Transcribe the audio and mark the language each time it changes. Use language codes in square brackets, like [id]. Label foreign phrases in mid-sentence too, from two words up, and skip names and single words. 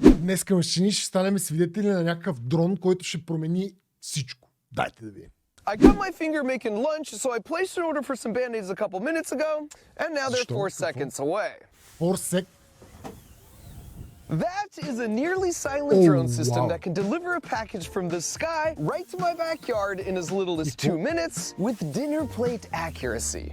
[bg] днеска машини ще станем свидетели на някакъв дрон, който ще промени всичко. Дайте да видим. [en] I got my finger making lunch, so I placed an order for some band-aids a couple minutes ago, and now they're 4 seconds away. 4 sec. That is a nearly silent drone system that can deliver a package from the sky right to my backyard in as little as 2 minutes with dinner plate accuracy.